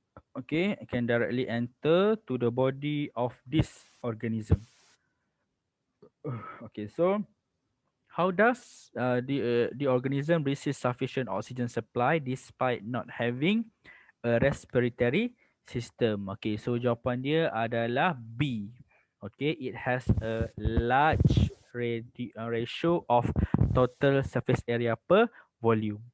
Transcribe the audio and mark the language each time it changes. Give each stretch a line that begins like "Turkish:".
English: Okay, can directly enter to the body of this organism. Okay, so how does the organism receive sufficient oxygen supply despite not having a respiratory system?
Malay: Okay, so jawapan dia adalah B.
English: Okay, it has a large ratio of total surface area per volume.